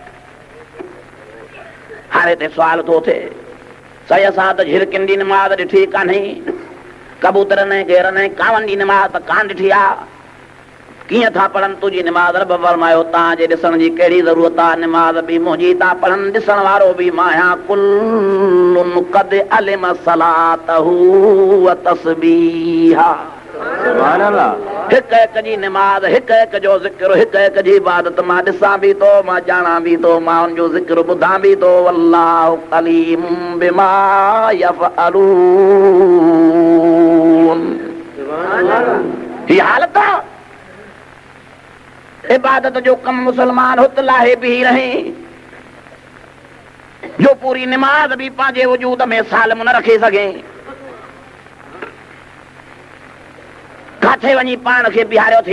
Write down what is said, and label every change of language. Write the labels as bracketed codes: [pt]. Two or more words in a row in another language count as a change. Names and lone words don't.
[sd] हाणे हिते सुवाल थो थिए, सही असां त झिरकिन जी नमाज ॾिठी कान्हे, कबूतरनि ऐं घेरनि ऐं कावनि जी नमाज त कान ॾिठी आहे। कीअं था पढ़नि तुंहिंजी निमाज़? रब फरमायो तव्हांजे ॾिसण जी कहिड़ी ज़रूरत आहे? निमाज़ बि मुंहिंजी था पढ़नि, ॾिसण वारो बि मां आहियां। [ar] كل قد علم صلاته وتسبيحه. [sd] हिक हिक जी निमाज़, हिक हिक जो ज़िक्र, हिक हिक जी इबादत मां ॾिसां बि थो, मां ॼाणां बि थो, मां हुनजो ज़िक्र ॿुधां बि थो। [ar] والله عليم بما يفعلون. [sd] ही हालत आहे। इबादत जो कम मुसलमान हुत लाहे बीह रहे, जो पूरी निमाज़ भी पंहिंजे वजूद में सालम न रखे सघे। काथे वञी पाण खे बिहारियो थी।